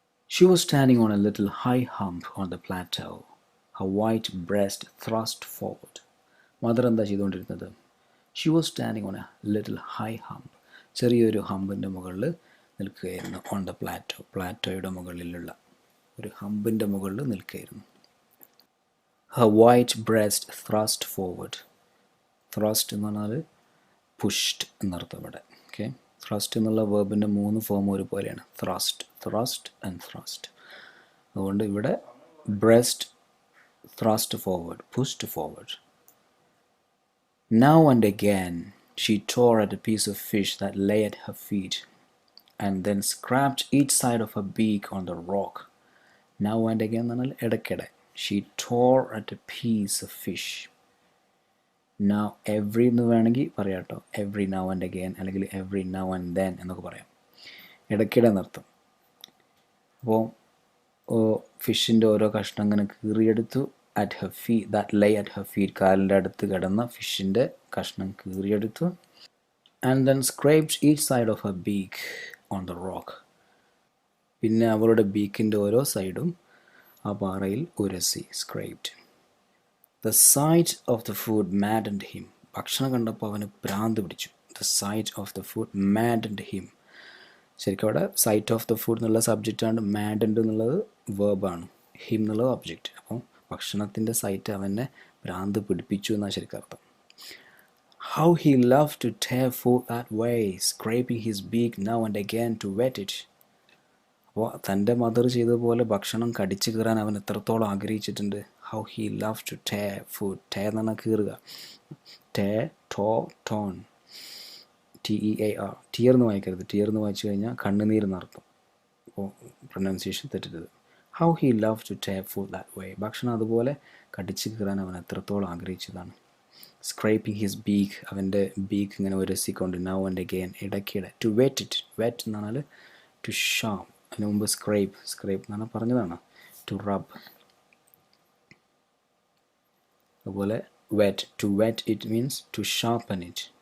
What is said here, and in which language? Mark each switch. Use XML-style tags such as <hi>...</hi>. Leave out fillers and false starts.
<en>She was standing on a little high hump on the plateau, her white breast thrust forward.</en> <ml>Mother എന്താ ചെയ്തുകൊണ്ടിരുന്നത്?</ml> <en>she was standing on a little high hump,</en> <ml>ചെറിയൊരു ഹമ്പിൻ്റെ മുകളിൽ നിൽക്കുകയായിരുന്നു.</ml> <en>on the plateau,</en> <ml>പ്ലാറ്റോയുടെ മുകളിലുള്ള ഒരു ഹമ്പിൻ്റെ മുകളിൽ നിൽക്കുകയായിരുന്നു.</ml> <en>Her white breast thrust forward. Thrust</en> <ml>എന്ന് പറഞ്ഞാൽ</ml> <en>pushed</en> <ml>എന്നർത്ഥം ഇവിടെ. ഓക്കെ, ത്രസ്റ്റ് എന്നുള്ള വേർബിൻ്റെ 3 ഫോം ഒരുപോലെയാണ്.</ml> <en>Thrust and thrust.</en> <ml>അതുകൊണ്ട് ഇവിടെ</ml> <en>Breast thrust forward, pushed forward. Now and again she tore at a piece of fish that lay at her feet and then scraped each side of her beak on the rock. Now and again</en> <ml>എന്നാൽ ഇടയ്ക്കിടെ.</ml> <en>She tore at a piece of fish. Now every</en> <ml>എന്ന് വേണമെങ്കിൽ പറയാം കേട്ടോ.</ml> <en>Every now and again അല്ലെങ്കിൽ every now and then</en> <ml>എന്നൊക്കെ പറയാം. ഇടയ്ക്കിടെ എന്നർത്ഥം. അപ്പോൾ ഫിഷിൻ്റെ ഓരോ കഷ്ണം അങ്ങനെ കീറിയെടുത്തു.</ml> <en>at her feet, that lay at her feet,</en> <ml>കാലിൻ്റെ അടുത്ത് കിടന്ന ഫിഷിൻ്റെ കഷ്ണം കീറിയെടുത്തു.</ml> <en>and then scraped each side of her beak on the rock.</en> <ml>പിന്നെ അവളുടെ ബീക്കിൻ്റെ ഓരോ സൈഡും ആ പാറയിൽ ഉരസി.</ml> <en>scraped. the sight of the food maddened him.</en> <ml>ഭക്ഷണം കണ്ടപ്പോൾ അവന് ഭ്രാന്ത് പിടിച്ചു.</ml> <en>the sight of the food maddened him.</en> <ml>ശരിക്കും അവിടെ</ml> <en>sight of the food</en> <ml>എന്നുള്ള സബ്ജക്റ്റാണ്, മാഡൻഡ് എന്നുള്ളത് വേർബാണ്, ഹിം എന്നുള്ളത് ഒബ്ജക്റ്റ്. അപ്പം ഭക്ഷണത്തിൻ്റെ സൈറ്റ് അവനെ ഭ്രാന്ത് പിടിപ്പിച്ചു എന്നാണ് ശരിക്കും അർത്ഥം.</ml> <en>How he loved to tear food that way, scraping his beak now and again to wet it.</en> <ml>അപ്പോൾ തൻ്റെ മദർ ചെയ്തതുപോലെ ഭക്ഷണം കടിച്ചു കീറാൻ അവൻ എത്രത്തോളം ആഗ്രഹിച്ചിട്ടുണ്ട്.</ml> <en>How he loved to tear food.</en> <ml>tear എന്ന് പറഞ്ഞാൽ കീറുക.</ml> <en>tear, torn, TEAR.</en> <ml>ടിയർ എന്ന് വായിക്കരുത്. ടിയർ എന്ന് വായിച്ചു കഴിഞ്ഞാൽ കണ്ണുനീരെന്നർത്ഥം. അപ്പോൾ pronunciation തെറ്റരുത്.</ml> <en>How he loved to tear food that way.</en> <ml>ഭക്ഷണം അതുപോലെ കടിച്ചു കീറാൻ അവൻ എത്രത്തോളം ആഗ്രഹിച്ചതാണ്.</ml> <en>scraping his beak,</en> <ml>അവൻ്റെ ബീക്ക് ഇങ്ങനെ ഉരസിക്കൊണ്ട്.</ml> <en>now and again,</en> <ml>ഇടയ്ക്കിടെ.</ml> <en>to wet it. wet</en> <ml>എന്ന് പറഞ്ഞാൽ</ml> <en>to sharp.</en> <ml>അതിന് മുമ്പ് സ്ക്രൈപ്പ് എന്ന് പറഞ്ഞാൽ പറഞ്ഞതാണ്</ml> <en>to rub.</en> <ml>അതുപോലെ</ml> <en>wet, to wet it means to sharpen it.</en>